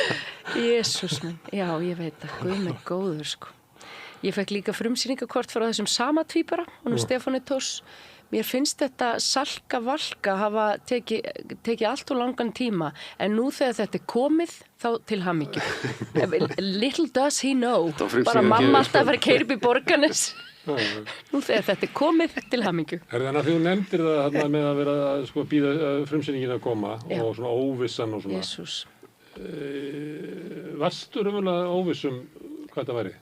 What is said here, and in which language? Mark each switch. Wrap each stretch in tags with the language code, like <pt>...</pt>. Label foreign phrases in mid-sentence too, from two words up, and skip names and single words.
<is>Jesús minn, já, ég veit að Guð minn góður, sko. Ég fekk líka frumsýningakort frá þessum sama tvíbara, honum Stefáni Thors. Mér finnst þetta salka valka hafa tekið allt og langan tíma, en nú þegar þetta komið, þá til hamingju.</is> <en>Little does he know,</en> <is>bara mamma alltaf að vera að keyra upp í Borgarnes. Nú þegar þetta komið, til hamingju. Þannig að þú nefndir það með að vera sko bíða frumsýningin að koma og svona óvissan og svona. Jesús. Varstu raunverulega óvissum hvað þetta væri?</is>